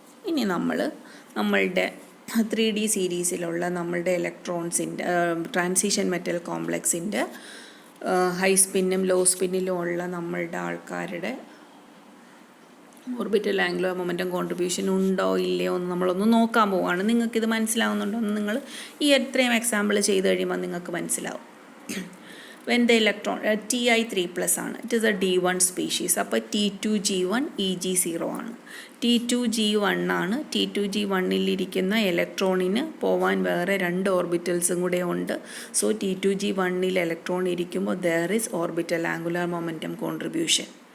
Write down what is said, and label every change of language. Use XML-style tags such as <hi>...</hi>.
<ml>ഇനി നമ്മളുടെ 3D സീരീസിലുള്ള നമ്മളുടെ ഇലക്ട്രോൺസിൻ്റെ ട്രാൻസിഷൻ മെറ്റൽ കോംപ്ലക്സിൻ്റെ ഹൈ സ്പിന്നും ലോ സ്പിന്നിലും ഉള്ള നമ്മളുടെ ആൾക്കാരുടെ ഓർബിറ്റൽ ആംഗുലർ മൊമെൻറ്റം കോൺട്രിബ്യൂഷൻ ഉണ്ടോ ഇല്ലയോ എന്ന് നമ്മളൊന്ന് നോക്കാൻ പോവുകയാണ്. നിങ്ങൾക്കിത് മനസ്സിലാവുന്നുണ്ടോ എന്ന് നിങ്ങൾ ഈ എത്രയും എക്സാമ്പിൾ ചെയ്ത് കഴിയുമ്പോൾ നിങ്ങൾക്ക് മനസ്സിലാവും.</ml> <en>when the electron Ti3+</en> <ml>ആണ്.</ml> <en>It is a D1 species.</en> <ml>അപ്പോൾ T2G1 EG0 ആണ്. T2G1 ആണ്. T2G1-ലിരിക്കുന്ന ഇലക്ട്രോണിന് പോവാൻ വേറെ 2 ഓർബിറ്റൽസും കൂടെ ഉണ്ട്.</ml> <en>so T2G1-ൽ electron</en> <ml>ഇരിക്കുമ്പോൾ</ml> <en>There is orbital angular momentum contribution.</en>